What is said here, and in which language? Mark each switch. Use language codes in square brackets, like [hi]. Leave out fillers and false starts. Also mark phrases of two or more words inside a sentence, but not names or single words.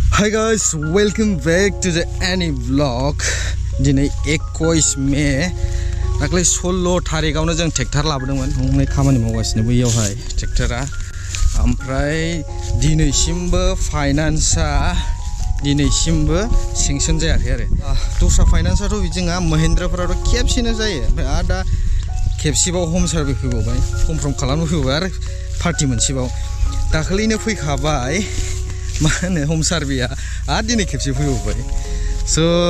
[en] Hi guys, welcome back to the any vlog. [brx] दिनै 21 मे दाख्लै 16 थारिखआवनो जों ट्रेक्टर लाबोदोंमोन हनै खामानि मावगासिनो बैयावहाय ट्रेक्टरा ओमफ्राय दिनैसिमबो फाइनान्सआ दिनैसिमबो सेंसन जायाखै आरो दस्रा फाइनान्सआथ' बिदिङा महिन्द्राफोराथ' खेबसेनो जायो ओमफ्राय दा खेबसेबाव [en] home survey [brx] फैबावबाय कनफार्म खालामनो फैबाय आरो पार्टि मोनसेबाव दाख्लैनो फैखाबाय मा होनो हम सार्भेया आरो दिनै खेबसे फैबावबाय स'